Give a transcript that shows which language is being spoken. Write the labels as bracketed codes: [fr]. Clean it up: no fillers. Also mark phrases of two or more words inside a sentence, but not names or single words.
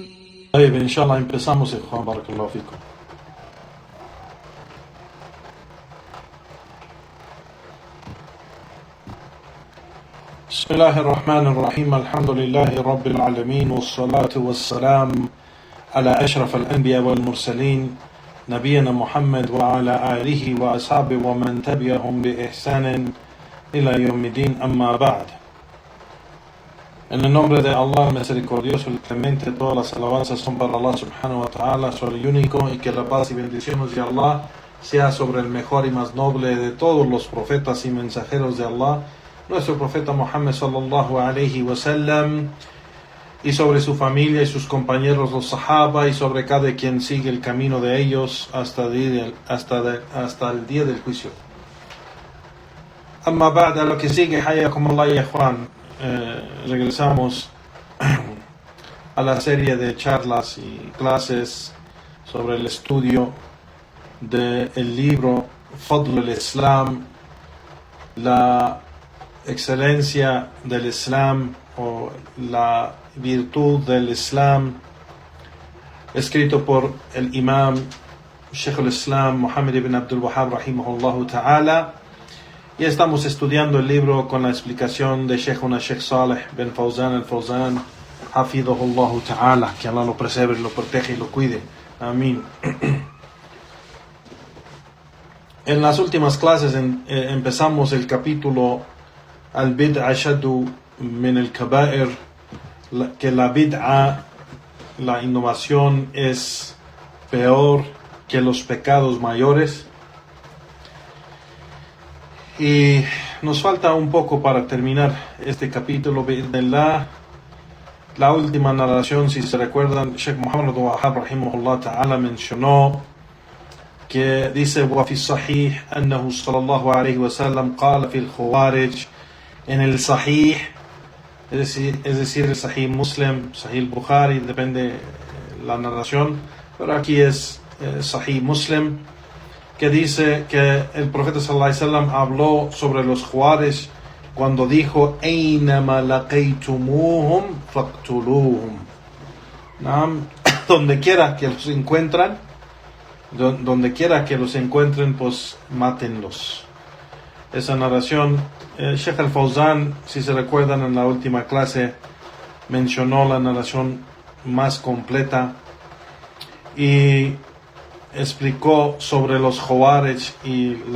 [ar] طيب إن شاء الله empezamos إخوان بارك الله فيكم. بسم الله الرحمن الرحيم. الحمد لله رب العالمين والصلاة والسلام على أشرف الأنبياء والمرسلين نبينا محمد وعلى آله وأصحابه ومن تبعهم بإحسان إلى يوم الدين. أما بعد. [es] En el nombre de Allah, misericordioso y clemente, todas las alabanzas son para Allah [ar] سبحانه وتعالى, [es] sobre el único, y que la paz y bendiciones de Allah sea sobre el mejor y más noble de todos los profetas y mensajeros de Allah, nuestro profeta Muhammad [ar] صلى الله عليه وسلم, [es] y sobre su familia y sus compañeros los sahaba, y sobre cada quien sigue el camino de ellos hasta el día del juicio. [ar] أما بعد, [es] lo que sigue, [ar] حياكم الله يا إخوان, [es] regresamos a la serie de charlas y clases sobre el estudio del libro Fadl al-Islam, la excelencia del Islam o la virtud del Islam, escrito por el imam Sheikh al-Islam Muhammad ibn Abdul Wahhab [ar] رحمه الله تعالى, [es] y estamos estudiando el libro con la explicación de Sheikh Saleh bin Fawzan al-Fawzan [ar] حفظه الله تعالى, [es] que Allah lo preserve, lo protege y lo cuide, amén. En las últimas clases empezamos el capítulo [ar] البدعة أشد من الكبائر, [es] que la bid'a, la innovación, es peor que los pecados mayores. Y nos falta un poco para terminar este capítulo. La última narración, si se recuerdan, Sheikh Muhammad Wahhab [ar] رحمه الله تعالى [es] mencionó que dice: [ar] وفي الصحيح أنه صلى الله عليه وسلم قال في الخوارج. [es] En el Sahih, es decir, el Sahih Muslim, Sahih Bukhari, depende la narración, pero aquí es Sahih Muslim, que dice que el profeta [ar] صلى الله عليه وسلم [es] habló sobre los Khawarij cuando dijo: [ar] "أينما لقيتموهم فاقتلوهم", [es] donde quiera que los encuentran, pues mátenlos. Esa narración, Sheikh al-Fawzan, si se recuerdan en la última clase, mencionó la narración más completa y explicó sobre los Khawarij y